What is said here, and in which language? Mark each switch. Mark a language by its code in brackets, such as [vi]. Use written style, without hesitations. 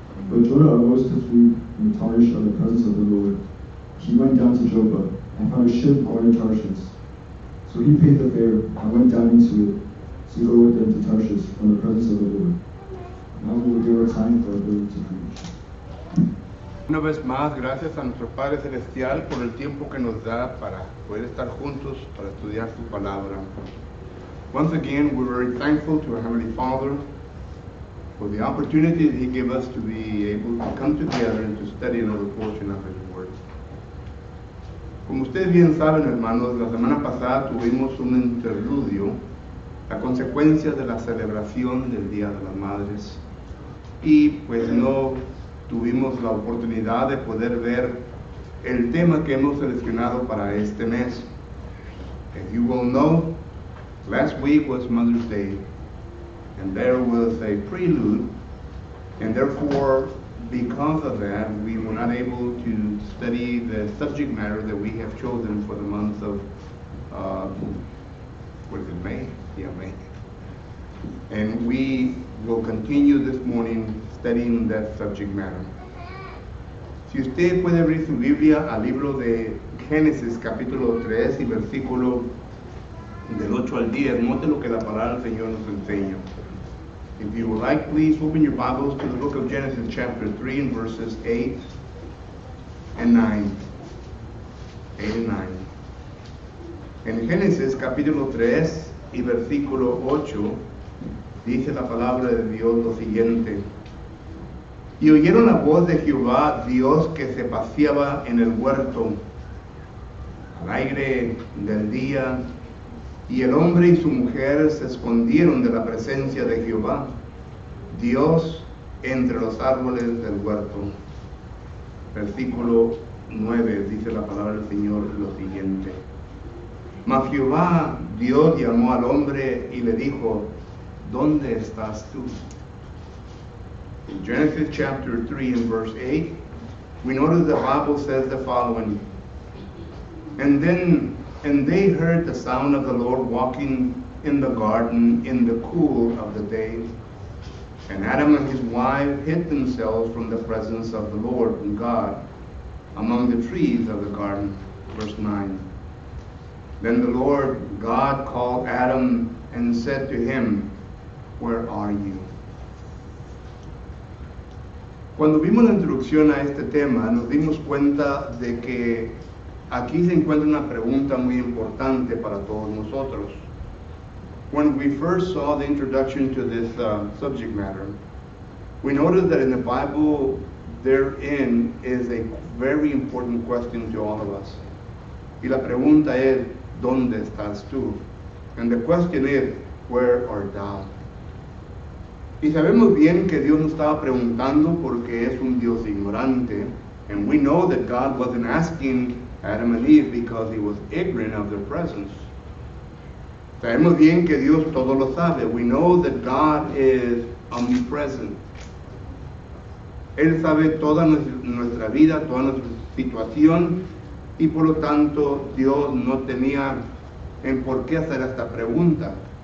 [en] But Jonah arose to flee from Tarshish of the presence of the Lord. He went down to Joppa, and found a ship going to Tarshish. So he paid the fare, and went down into it, to go with them to Tarshish from the presence of the Lord. Now we will give our time for our ability to preach. [es] Una vez más, gracias a nuestro Padre Celestial por el tiempo que nos da para poder estar juntos para estudiar su palabra. [en] Once again, we're very thankful to our Heavenly Father for the opportunity that He gave us to be able to come together and to study another portion of His Word. [es] Como ustedes bien saben, hermanos, la semana pasada tuvimos un interludio, la consecuencia de la celebración del Día de las Madres. Y pues no tuvimos la oportunidad de poder ver el tema que hemos seleccionado para este mes. [en] As you will know, last week was Mother's Day, and there was a prelude, and therefore, because of that, we were not able to study the subject matter that we have chosen for the month of, what is it, May? Yeah, May. And we will continue this morning studying that subject matter. [es] Si usted puede abrir su Biblia al libro de Génesis capítulo 3 y versículo del 8 al 10, note lo que la palabra del Señor nos enseña. [en] If you would like, please open your Bibles to the book of Genesis chapter 3 and verses 8 and 9. 8 and 9. [es] En Génesis capítulo 3 y versículo 8 dice la palabra de Dios lo siguiente: Y oyeron la voz de Jehová, Dios, que se paseaba en el huerto al aire del día, y el hombre y su mujer se escondieron de la presencia de Jehová, Dios, entre los árboles del huerto. Versículo 9 dice la palabra del Señor lo siguiente: Mas Jehová, Dios, llamó al hombre y le dijo, ¿dónde estás tú? [en] In Genesis chapter 3 and verse 8, we notice the Bible says the following: And they heard the sound of the Lord walking in the garden in the cool of the day. And Adam and his wife hid themselves from the presence of the Lord and God among the trees of the garden. Verse 9. Then the Lord God called Adam and said to him, Where are you? [es] Cuando vimos la introducción a este tema, nos dimos cuenta de que aquí se encuentra una pregunta muy importante para todos nosotros. [en] When we first saw the introduction to this subject matter, we noticed that in the Bible, therein is a very important question to all of us. [es] Y la pregunta es, ¿dónde estás tú? [en] And the question is, where art thou? [es] Y sabemos bien que Dios nos estaba preguntando porque es un Dios ignorante. [en] And we know that God wasn't asking Adam and Eve because he was ignorant of their presence. [es] Sabemos bien que Dios todo lo sabe. [en] We know that God is omnipresent. [es] Él sabe toda nuestra vida, toda nuestra situación, y por lo tanto Dios no tenía en por qué hacer esta pregunta.